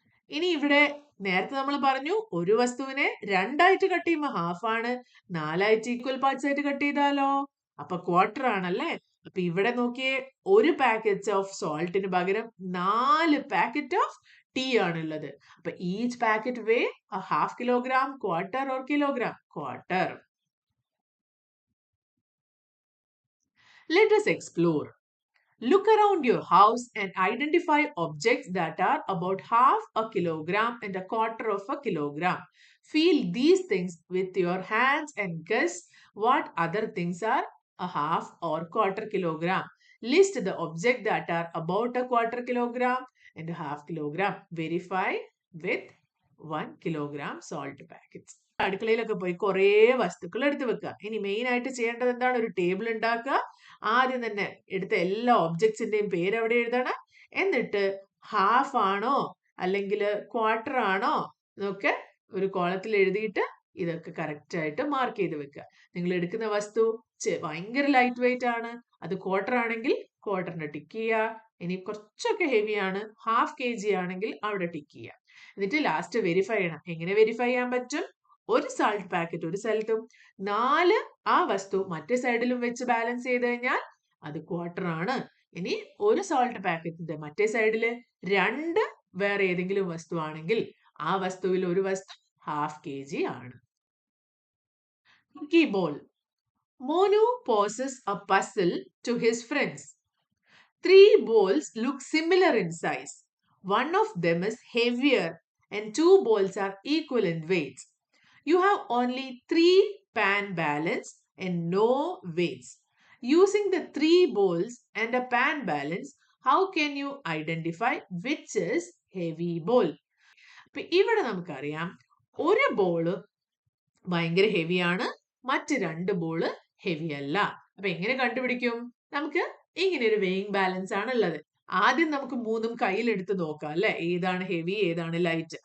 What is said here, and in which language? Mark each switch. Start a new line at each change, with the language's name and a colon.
Malayalam: ഇനി ഇവിടെ നേരത്തെ നമ്മൾ പറഞ്ഞു ഒരു വസ്തുവിനെ രണ്ടായിട്ട് കട്ട് ചെയ്യുമ്പോൾ ഹാഫ് ആണ്, 4 ആയിട്ട് ഈക്വൽ പാർട്സ് ആയിട്ട് കട്ട് ചെയ്താലോ അപ്പൊ ക്വാർട്ടർ ആണല്ലേ. അപ്പൊ ഇവിടെ നോക്കിയേ, ഒരു പാക്കറ്റ് ഓഫ് സോൾട്ടിന് പകരം 4 പാക്കറ്റ് ഓഫ് ടീ ആണുള്ളത്. അപ്പൊ
English: Each packet weigh a half kilogram, quarter or kilogram? Quarter. Let us explore. Look around your house and identify objects that are about half a kilogram and a quarter of a kilogram. Feel these things with your hands and guess what other things are a half or quarter kilogram. List the objects that are about a quarter kilogram and a half kilogram. Verify with 1 kilogram salt packets.
Malayalam: അടുക്കളയിലൊക്കെ പോയി കുറേ വസ്തുക്കൾ എടുത്തു വെക്കുക. ഇനി main ആയിട്ട് ചെയ്യേണ്ടത് എന്താണ്? ഒരു ടേബിൾ ഉണ്ടാക്കുക. ആദ്യം തന്നെ എടുത്ത എല്ലാ ഒബ്ജക്ട്സിന്റെയും പേര് അവിടെ എഴുതണം. എന്നിട്ട് ഹാഫ് ആണോ അല്ലെങ്കിൽ ക്വാർട്ടർ ആണോ എന്നൊക്കെ ഒരു കോളത്തിൽ എഴുതിയിട്ട് ഇതൊക്കെ കറക്റ്റ് ആയിട്ട് മാർക്ക് ചെയ്ത് വെക്കുക. നിങ്ങൾ എടുക്കുന്ന വസ്തു ഭയങ്കര ലൈറ്റ് വെയിറ്റ് ആണ്, അത് ക്വാർട്ടർ ആണെങ്കിൽ ക്വാർട്ടറിന് ടിക്ക് ചെയ്യുക. ഇനി കുറച്ചൊക്കെ ഹെവി ആണ്, ഹാഫ് kg ആണെങ്കിൽ അവിടെ ടിക്ക് ചെയ്യുക. എന്നിട്ട് ലാസ്റ്റ് വെരിഫൈ ചെയ്യണം. എങ്ങനെ വെരിഫൈ ചെയ്യാൻ പറ്റും? ഒരു സാൾട്ട് പാക്കറ്റ് ഒരു സ്ഥലത്തും 4 ആ വസ്തു മറ്റേ സൈഡിലും വെച്ച് ബാലൻസ് ചെയ്ത് കഴിഞ്ഞാൽ അത് ക്വാർട്ടർ ആണ്. ഇനി ഒരു സാൾട്ട് പാക്കറ്റിന്റെ മറ്റേ സൈഡില് 2 വേറെ ഏതെങ്കിലും വസ്തു ആണെങ്കിൽ ആ വസ്തുവിൽ ഒരു വസ്തു ഹാഫ് kg ആണ്.
English: Cookie ball. Monu poses a puzzle to his friends. 3 balls look similar in size. One of them is heavier and 2 balls are equal in weight. You have only 3 pan balance and no weights. Using the 3 balls and a pan balance, how can you identify which is heavy ball?
Malayalam: അപ്പൊ ഇവിടെ നമുക്കറിയാം ഒരു ball ഭയങ്കര ഹെവിയാണ്, മറ്റ് 2 ball heavy അല്ല. അപ്പൊ എങ്ങനെ കണ്ടുപിടിക്കും? നമുക്ക് ഇങ്ങനെ ഒരു വെയിങ് ബാലൻസ് ആണ് ഉള്ളത്. ആദ്യം നമുക്ക് 3ഉം കയ്യിലെടുത്ത് നോക്കാം അല്ലെ, ഏതാണ് ഹെവി ഏതാണ് ലൈറ്റ്.